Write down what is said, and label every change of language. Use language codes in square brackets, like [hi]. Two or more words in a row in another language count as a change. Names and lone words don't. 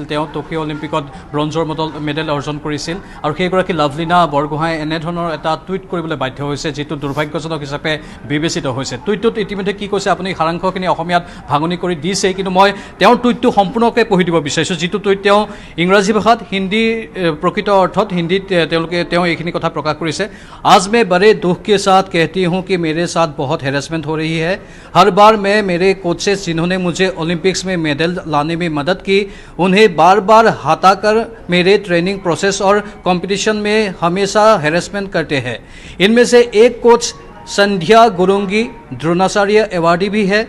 [as] তেওঁ টকিঅ' অলিম্পিকত ব্ৰঞ্জৰ মেডেল অৰ্জন কৰিছিল আৰু সেইগৰাকী লাভলীনা বৰগোহাঁই এনেধৰণৰ এটা টুইট কৰিবলৈ বাধ্য হৈছে যিটো দুৰ্ভাগ্যজনক হিচাপে বিবেচিত হৈছে। টুইটটোত ইতিমধ্যে কি কৈছে আপুনি সাৰাংশখিনি অসমীয়াত ভাঙনি কৰি দিছেই, কিন্তু মই তেওঁৰ টুইটটো সম্পূৰ্ণকৈ পঢ়ি দিব বিচাৰিছোঁ। যিটো টুইট তেওঁ ইংৰাজী ভাষাত, হিন্দী প্ৰকৃত অৰ্থত হিন্দীত তেওঁ এইখিনি কথা প্ৰকাশ কৰিছে। [hi] आज मैं बड़े दुख के साथ कहती हूँ कि मेरे साथ बहुत हैरेसमेंट हो रही है। हर बार मैं मेरे कोचेस जिन्होंने मुझे ओलंपिक्स में मेडल लाने में मदद की, उन्हें बार बार हटाकर मेरे [en] training process [hi] और कंपटीशन में हमेशा हैरेसमेंट करते हैं। इनमें से एक कोच संध्या गुरुंगी द्रोणाचार्य अवार्डी भी है।